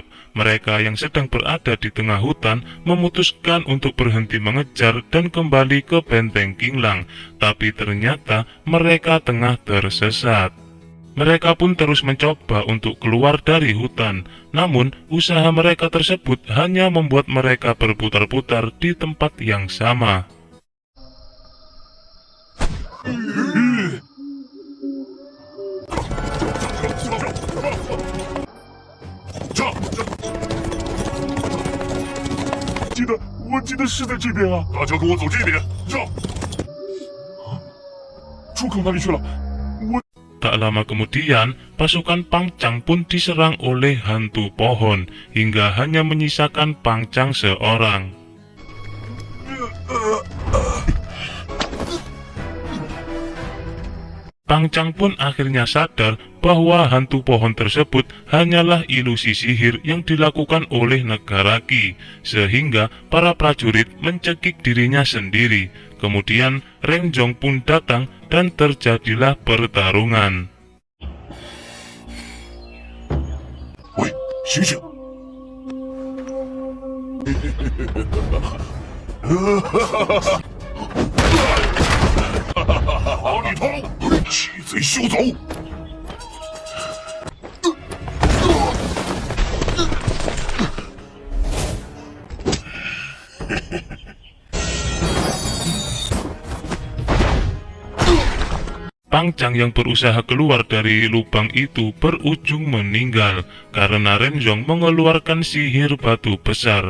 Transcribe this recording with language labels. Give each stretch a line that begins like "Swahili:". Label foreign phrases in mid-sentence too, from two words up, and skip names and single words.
Indonesian: Mereka yang sedang berada di tengah hutan memutuskan untuk berhenti mengejar dan kembali ke benteng Qinglang. Tapi ternyata mereka tengah tersesat. Mereka pun terus mencoba untuk keluar dari hutan, namun usaha mereka tersebut hanya membuat mereka berputar-putar di tempat yang sama.
Chinese: 记得，我记得是在这边啊！大家跟我走这边，上！出口哪里去了？我。
Indonesian: Tak lama kemudian, pasukan Pang Chang pun diserang oleh hantu pohon, hingga hanya menyisakan Pang Chang seorang. Pang Chang pun akhirnya sadar bahwa hantu pohon tersebut hanyalah ilusi sihir yang dilakukan oleh negara Qi, sehingga para prajurit mencekik dirinya sendiri. Kemudian Renjong pun datang dan terjadilah pertarungan.
Chinese: 喂，醒醒！好里头，弃贼休走！
Indonesian: Pang Chang yang berusaha keluar dari lubang itu berujung meninggal karena Renjong mengeluarkan sihir batu besar.